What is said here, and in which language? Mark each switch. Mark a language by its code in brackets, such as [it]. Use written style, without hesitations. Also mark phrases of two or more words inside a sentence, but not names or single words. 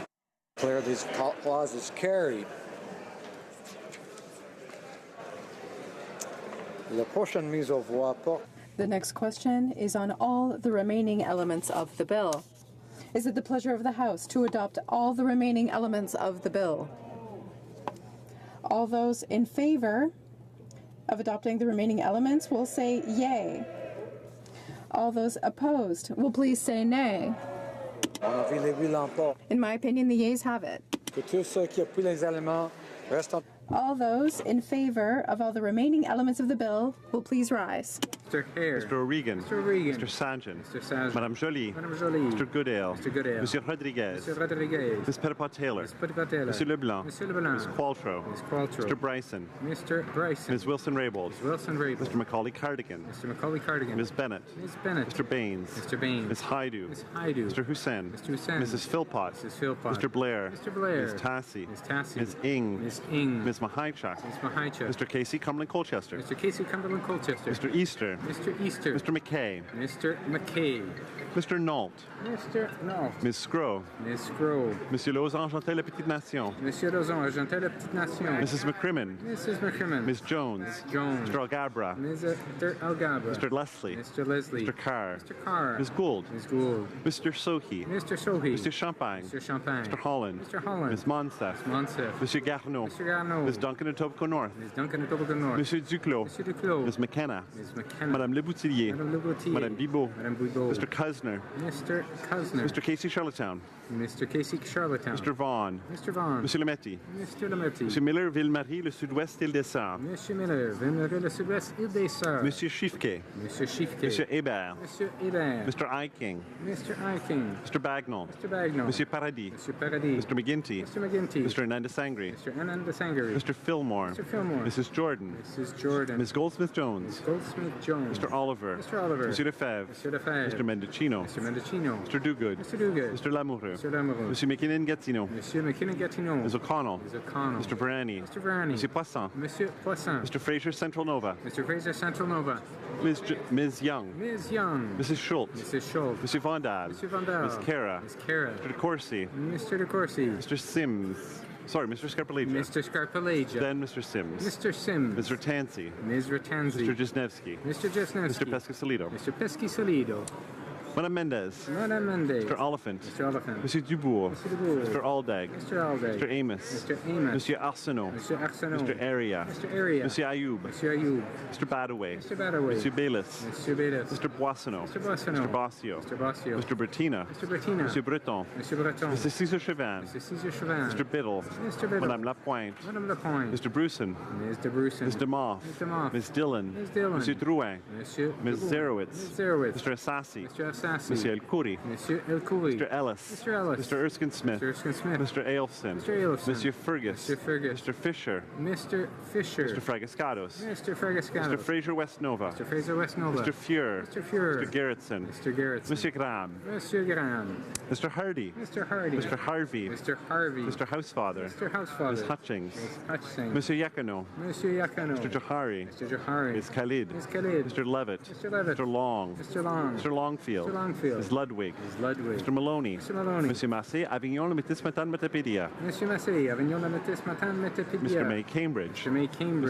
[en] Declare these clauses carried. [fr] La prochaine mise au voix porte. [en] The next question is on all the remaining elements of the bill. Is it the pleasure of the House to adopt all the remaining elements of the bill? All those in favor of adopting the remaining elements will say yay. All those opposed will please say nay. In my opinion, the yeas have it. All those in favor of all the remaining elements of the bill will please rise. Mr. Hare. Mr. O'Regan. Mr. O'Regan. Mr. Sanjan. Mr. Sanjan. Madame Joly. Madame Joly. Mr. Goodale. Mr. Goodale. Monsieur Rodriguez. Mr. Rodriguez. Ms. Petitpas-Taylor. Ms. Petitpas-Taylor. Monsieur Leblanc. Monsieur Leblanc. Ms. Qualtrough. Ms. Qualtrough. Mr. Bryson. Mr. Bryson. Ms. Wilson-Raybould. Ms. Wilson-Raybould. Mr. Macaulay-Cardigan. Mr. Macaulay-Cardigan. Ms. Bennett. Ms. Bennett. Mr. Baines. Mr. Baines. Ms. Haidu. Ms. Haidu. Mr. Hussain. Mr. Hussain. Mrs. Philpott. Mrs. Philpott. Mr. Blair. Mr. Blair. Ms. Tassi. Ms. Tassi. Ms. Ing. Ms. Ing. Ms. Mahaichuk. Ms. Mahaichuk. Mr. Casey Cumberland-Colchester. Mr. Casey Cumberland-Colchester. Mr. Easter. Mr. Easter. Mr. McKay. Mr. McKay. Mr. Nault. Mr. Nault. Ms. Scrow. Ms. Scrow. Monsieur Lausanne-Argentel, La Petite Nation. Monsieur Lausanne-Argentel, La Petite Nation. Mrs. McCrimmon. Mrs. McCrimmon. Ms. Jones. Ms. Jones. Mr. Algabra. Mr. Algabra. Mr. Leslie. Mr. Leslie. Mr. Carr. Mr. Carr. Ms. Gould. Ms. Gould. Mr. Sohi. Mr. Sohi. Mr. Champagne. Mr. Champagne. Mr. Holland. Mr. Holland. Ms. Monsef. Monsef. Monsieur Garneau. Mr. Garneau. Ms. Duncan Etobicoke North. Ms. Duncan Etobicoke North. Monsieur Duclos. Monsieur Duclos. Ms. McKenna. Ms. McKenna. Madame Leboutillier. Madame Leboutillier. Madame Bibot. Madame Bibot. Mr. Cusner. Mr. Cusner. Mr. Casey Charlottetown. Mr. Casey Charlottetown. Mr. Vaughan. Mr. Vaughan. Monsieur Lemetti. Mr. Lemetti. Monsieur Miller, Ville-Marie, le sud-ouest, île des Sœurs. Monsieur Miller, Ville-Marie, le sud-ouest, île des Sœurs. Monsieur Schiffke. Monsieur Schiffke. Monsieur Hébert. Monsieur Hébert. Mr. Eiking. Mr. Eiking. Mr. Bagnall. Mr. Bagnall. Monsieur Paradis. Monsieur Paradis. Mr. McGinty. Mr. McGinty. Mr. Ananda Sangri. Mr. Ananda Sangri. Mr. Fillmore. Mr. Fillmore. Mrs. Jordan. Mrs. Jordan. Ms. Goldsmith-Jones. Goldsmith-Jones. Mr. Oliver. Mr. Oliver. Monsieur Lefebvre. Monsieur Lefebvre. Mr. Mendocino. Mr. Mendocino. Mr. Duguid. Mr. Duguid. Mr. Lamoureux. Mr. Lamoureux. Monsieur McKinnon-Gatineau. Monsieur McKinnon-Gatineau. Ms. O'Connell. Ms. O'Connell. Mr. Verani. Mr. Verani. Monsieur Poisson. Monsieur Poisson. Mr. Fraser, Central Nova. Mr. Fraser, Central Nova. Ms. Young. Ms. Young. Mrs. Schultz. Mrs. Schultz. Monsieur Vandal. Monsieur Vandal. Ms. Kara. Ms. Kara. Mr. DeCourcy. Mr. DeCourcy. Mr. Sims. Sorry, Mr. Scarpellegia. Mr. Scarpellegia. Then Mr. Sims. Mr. Sims. Mr. Tansey. Ms. Ratanzi. Mr. Jesnevsky. Mr. Jesnevsky. Mr. Pescasolido. Mr. Pescasolido. Madame Mendez. Madame Mendez. Mr. Oliphant. Mr. Oliphant. Monsieur Dubourg. Mr. Dubourg. Mr. Aldag. Mr. Aldag. Mr. Amos. Mr. Amos. Monsieur Arsenault. Mr. Arsenault. Mr. Area. Mr. Area. Monsieur Ayoub. Monsieur Ayoub. Mr. Badaway. Mr. Badaway. Monsieur Bayless. Monsieur Bayless. Mr. Boissonneau. Mr. Boissonneau. Mr. Bossio. Mr. Bossio. Mr. Bertina. Mr. Bertina. Monsieur Breton. Monsieur Breton. Mr. Cesar Chauvin. Mr. Cesar Chauvin. Mr. Biddle. Mr. Biddle. Madame Lapointe. Madame Lapointe. Mr. Bruson. Mr. Bruson. Mr. Moff. Mr. Moff. Ms. Dillon. Ms. Dillon. Monsieur Drouin. Monsieur Ms. Drouin. Zerowitz. Ms. Zerowitz. Mr. Assassi. Mr. Assassi. Monsieur El Khoury. Monsieur El Khoury. Mr. Ellis. Mr. Ellis. Mr. Erskine Smith. Mr. Erskine Smith. Mr. Ailson. Mr. Ailson. Monsieur Fergus. Mr. Fergus. Mr. Fisher. Mr. Fisher. Mr. Fragascados. Mr. Fragascados. Mr. Fraser West Nova. Mr. Fraser West Nova. Mr. Fuhr. Mr. Fuhr. Mr. Gerritsen. Mr. Gerritsen. Monsieur Graham. Monsieur Graham. Mr. Hardy. Mr. Hardy. Mr. Harvey. Mr. Harvey. Mr. Housefather. Mr. Housefather. Ms. Hutchings. Ms. Hutchings. Monsieur Yakano. Monsieur Yakano. Mr. Johari. Mr. Johari. Ms. Khalid. Ms. Khalid. Mr. Levitt. Mr. Levitt. Mr. Long. Mr. Long. Mr. Longfield. Mr. Longfield. Ms. Ludwig. Ms. Ludwig. Mr. Maloney. Mr. Maloney. Monsieur Massé, Avignon, le Métis Matan Metapédia. Monsieur Massey, Avignon la Métis Matan Metapedia. Mr. May, Cambridge. Mr. May, Cambridge.